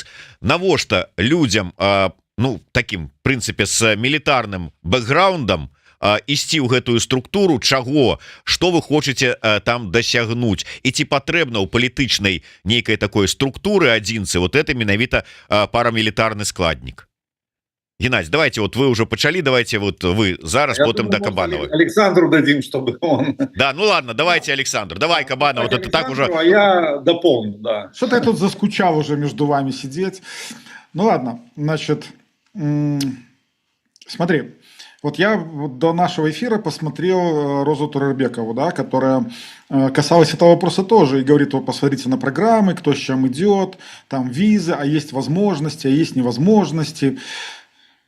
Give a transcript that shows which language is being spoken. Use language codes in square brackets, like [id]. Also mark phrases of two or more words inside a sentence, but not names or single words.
[be] Навошта людям, ну таким прынцыпе з мілітарным бэкграундам ісці ў гэтую структуру, чаго, што вы хочаце там дасягнуць, і ці патрэбна ў палітычнай нейкай такой структуры адзінцы [ru] вот это [be] менавіта парамілітарны складнік? [ru] Геннадий, давайте, вот вы уже почали, давайте вот вы зараз, потом до Кабанова. Александру дадим, чтобы он... Да, ну ладно, давайте Александру, давай Кабанова, вот это так уже... А я дополню, да. Что-то я тут заскучал уже между вами сидеть. Ну ладно, значит, смотри, вот я до нашего эфира посмотрел Розу Турербекову, да, которая касалась этого вопроса тоже, и говорит, вот посмотрите на программы, кто с чем идет, там визы, а есть возможности, а есть невозможности.